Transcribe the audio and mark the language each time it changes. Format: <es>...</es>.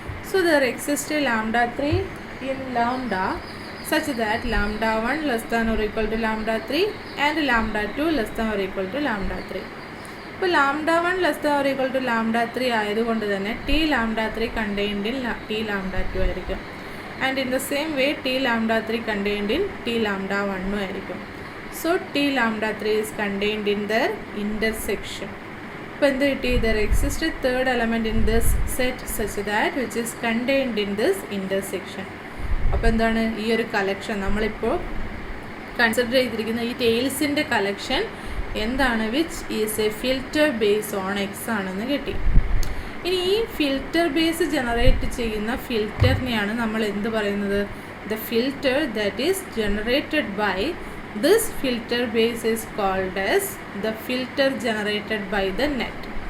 <en>So there exist λ3 in lambda such that λ1 less than or equal to λ3 and λ2 less than or equal to λ3.</en> <ml>ഇപ്പോൾ λ1</ml> <en>less than or equal to</en> <ml>λ3 ആയതുകൊണ്ട് തന്നെ T λ3 contained in T λ2 ആയിരിക്കും.</ml> <en>and in the same way T λ3 contained in T λ1</en> <ml>ആയിരിക്കും.</ml> <en>So T λ3 is contained in their intersection.</en> <ml>അപ്പോൾ എന്ത് കിട്ടി,</ml> <en>there exists a third element in this set such that which is contained in this intersection.</en> <ml>അപ്പോൾ എന്താണ് ഈ ഒരു collection നമ്മളിപ്പോൾ consider ചെയ്തിരിക്കുന്ന ഈ ടെയിൽസിൻ്റെ കളക്ഷൻ എന്താണ്,</ml> <en>which is a filter base on X</en> <ml>ആണെന്ന് കിട്ടി. ഇനി ഈ ഫിൽറ്റർ ബേസ് ജനറേറ്റ് ചെയ്യുന്ന ഫിൽറ്ററിനെയാണ് നമ്മൾ എന്ത് പറയുന്നത്,</ml> <en>The filter that is generated by this filter base is called as the filter generated by the net.</en>